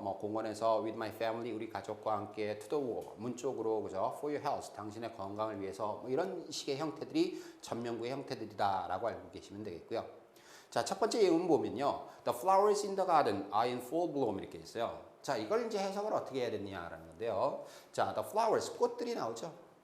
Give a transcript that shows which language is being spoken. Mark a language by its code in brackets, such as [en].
[ko] 뭐 공원에서 [en] with my family, [ko] 우리 가족과 함께 [en] to the wall, [ko] 문 쪽으로, 그죠? [en] For your health, [ko] 당신의 건강을 위해서 뭐 이런 식의 형태들이 전명구의 형태들이다라고 알고 계시면 되겠고요. 자, 첫 번째 예문 보면요. [en] The flowers in the garden are in full bloom [ko] 이렇게 있어요. 자, 이걸 이제 해석을 어떻게 해야 되느냐라는 건데요. 자, [en] the flowers, [ko] 꽃들이 나오죠.